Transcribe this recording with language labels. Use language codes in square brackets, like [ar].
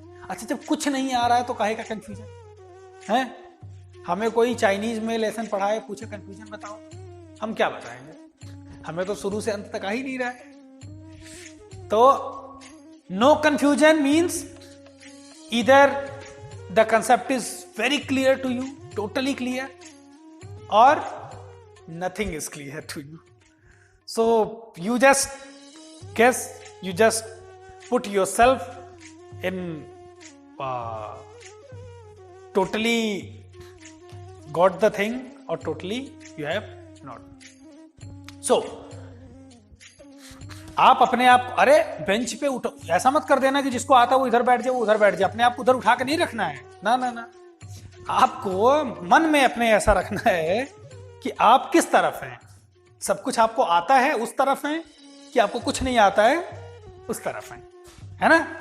[hi] अच्छा, जब कुछ नहीं आ रहा है तो काहे का कंफ्यूजन है? हमें कोई चाइनीज में लेसन पढ़ाए, पूछे कंफ्यूजन बताओ, हम क्या बताएंगे? हमें तो शुरू से अंत तक आ ही नहीं रहा है। [en] तो no confusion means either the concept is very clear to you, totally clear, or nothing is clear to you. So you just guess, you just put yourself in totally got the thing or totally you have not. [hi] So आप अपने आप, अरे bench पे उठो, ऐसा मत कर देना कि जिसको आता वो इधर बैठ जाए, वो उधर बैठ जाए। अपने आप को उधर उठा के नहीं रखना है, ना ना ना। आपको मन में अपने ऐसा रखना है कि आप किस तरफ हैं। सब कुछ आपको आता है उस तरफ हैं, कि आपको कुछ नहीं आता है उस तरफ हैं, है ना।